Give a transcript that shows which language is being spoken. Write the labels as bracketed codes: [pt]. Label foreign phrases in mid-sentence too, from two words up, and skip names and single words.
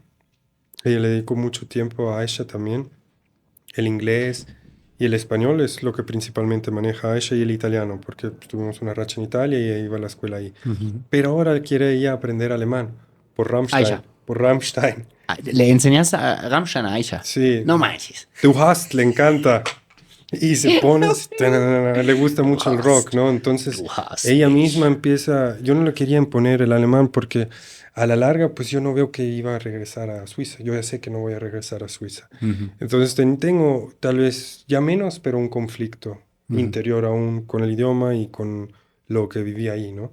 [es] Ella le dedicó mucho tiempo a Aisha también. El inglés y el español es lo que principalmente maneja Aisha y el italiano, porque pues, tuvimos una racha en Italia y ella iba a la escuela ahí. Pero ahora quiere ella aprender alemán por Rammstein. Aisha. Por Rammstein. ¿Le enseñas a Ramstein a Aisha? Sí. No manches. [de] Du hast, [es] le encanta. Y se pone, así, le gusta mucho el rock, ¿no? Entonces, [de] Du hast [es] ella mich. misma empieza, yo no le quería imponer el alemán porque a la larga, pues yo no veo que iba a regresar a Suiza. Yo ya sé que no voy a regresar a Suiza. Entonces, tengo tal vez ya menos, pero un conflicto interior aún con el idioma y con lo que viví ahí, ¿no?